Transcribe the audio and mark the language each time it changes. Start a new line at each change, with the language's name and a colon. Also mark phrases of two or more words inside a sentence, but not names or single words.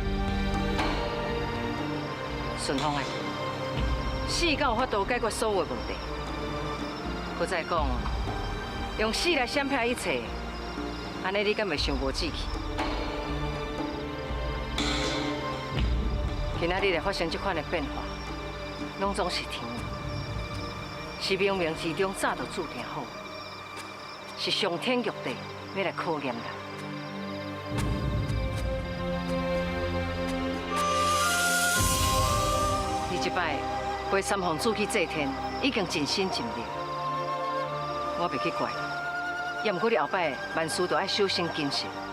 Min Nan Chinese: 顺风诶，死敢有法度解决所有的问题？搁再讲，用死来闪避一切，安尼你敢袂想无志气？今仔日会发生这款的变化，拢总是天意，是冥冥之中早就注定好，是上天玉帝要来考验人。你这摆陪三皇子去祭天，已经尽心尽力，我袂去怪你，也毋过你后摆万事都要小心谨慎。